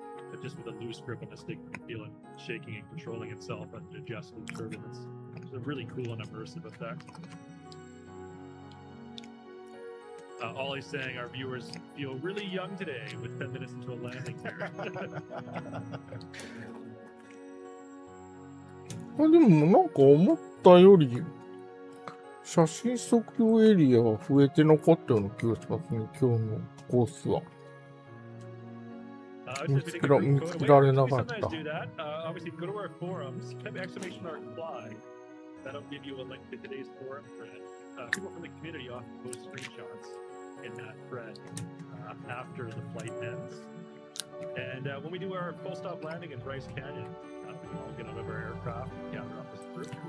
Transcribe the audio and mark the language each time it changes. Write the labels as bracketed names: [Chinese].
[English] But just with a loose grip on the stick, you can feel it shaking and controlling itself and adjusting turbulence. It's a really cool and immersive effect. Ollie's saying our viewers feel really young today with 10 minutes into a landing here. [Japanese] でもなんか思ったより写真測量エリアは増えて残ったような気がしますね、今日のコースは。見つけられなかった。 [English] Obviously, go to our forums, type !fly. That'll give you a link to today's forum thread. People from the community often post screenshots in that thread after the flight ends. And when we do our full stop landing in Bryce Canyon, we can all get out of our aircraft and gather up as a group.